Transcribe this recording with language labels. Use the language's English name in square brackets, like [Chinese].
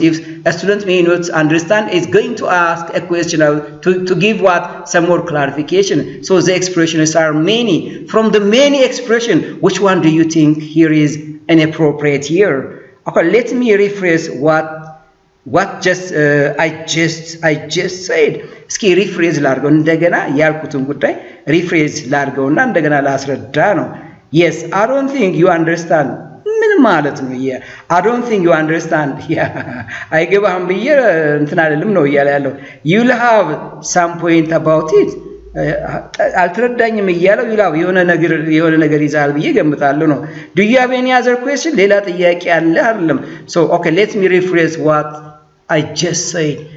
[English] If a student may not understand, is going to ask a question to give some more clarification. So the expressions are many. From the many expressions, which one do you think here is inappropriate here? Okay, let me rephrase what I just said. [Amharic] እስኪ ሪፍሬዝ ላድርገው እንደገና ያልኩትን ጉዳይ ሪፍሬዝ ላድርገውና እንደገና ላስረዳ ነው [English] Yes, I don't think you understand. [Amharic] ምን ማለት ነው ይሄ [English] I don't think you understand. [Amharic] አይገባህም ብዬ እንትን አይደለም ነው እያለ ያለው [English] You'll have some point about it. [Amharic] አልተረዳኝም እያለው ይላው የሆነ ነገር ይዛል ብዬ ገምታለሁ ነው [English] Do you have any other question? [Amharic] ሌላ ጥያቄ አለ አይደለም [English] So, okay, let me rephrase what I just said.